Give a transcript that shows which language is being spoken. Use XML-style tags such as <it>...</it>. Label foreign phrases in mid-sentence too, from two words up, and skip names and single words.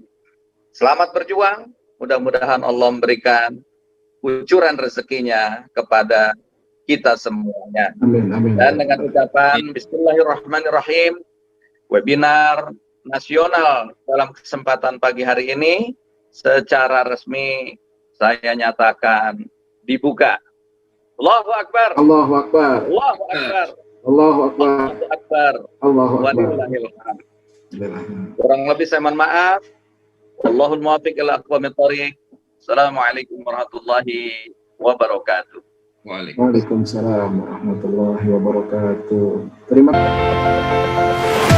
<id>Selamat berjuang, mudah-mudahan Allah memberikan kucuran rezekinya kepada kita semuanya. Amin, amin. Dan dengan ucapan Bismillahirrahmanirrahim, webinar nasional dalam kesempatan pagi hari ini secara resmi saya nyatakan dibuka.</id> <ar>الله أكبر. الله أكبر. الله أكبر. الله أكبر. الله أكبر. الله أكبر. ولله الحمد.</ar> <id>Kurang lebih saya mohon maaf.</id> <ar>والله الموفق إلى أقوم الطريق. السلام عليكم ورحمة الله وبركاته. وعليكم السلام ورحمة الله وبركاته.</ar> <id>Terima kasih.</id>